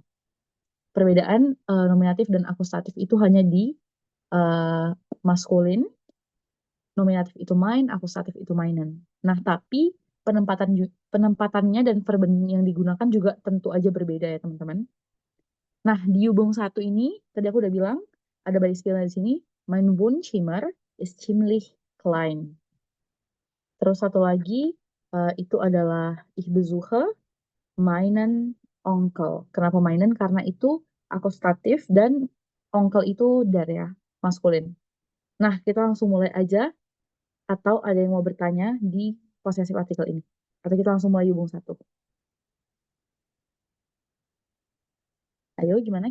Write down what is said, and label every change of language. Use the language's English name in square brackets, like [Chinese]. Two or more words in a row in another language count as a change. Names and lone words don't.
[Indonesian] Perbedaan nominatif dan akusatif itu hanya di maskulin, nominatif itu mein, akusatif itu meinen. Nah, tapi penempatannya dan verben yang digunakan juga tentu aja berbeda ya, teman-teman. Nah, di Yubung 1 ini, tadi aku udah bilang, ada Beispielnya di sini, [German] mein Wohnzimmer ist ziemlich klein. [Indonesian] Terus satu lagi, itu adalah [German] ich besuche meinen Onkel. [Indonesian] Kenapa meinen? Karena itu akusatif dan onkel itu der ya, maskulin. Nah, kita langsung mulai aja. Atau ada yang mau bertanya di posesif artikel ini? Atau kita langsung mulai Yubung 1? Ayo, gimana?